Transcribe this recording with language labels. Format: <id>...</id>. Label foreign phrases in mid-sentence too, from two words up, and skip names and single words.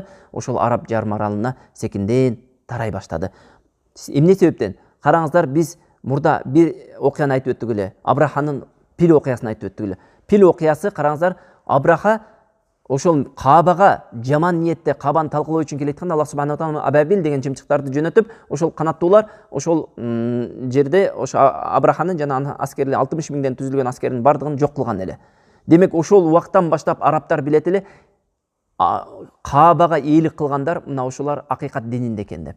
<ky>Ошол Араб жарым аралына секинден тарай баштады. Эмне себептен? Караңыздар, биз мурда бир окуяны айтып өттүк эле. Абраханын пил окуясын айтып өттүк эле. Пил окуясы, караңыздар, Абраха ошол Каабага жаман ниетте Каабаны талкалоо үчүн келеткенде, Аллах</ky> <ar>سبحانه وتعالى</ar> <ky>Абабил деген чымчыктарды жөнөтүп, ошол канаттуулар ошол жерде ошо Абраханын жана анын аскери 60 миңден түзүлгөн аскеринин бардыгын жок кылган эле. Демек, ошол убактан баштап арабтар билет эле, Каабага ээлик кылгандар мына ошолар акыйкат дининде экен деп.</ky>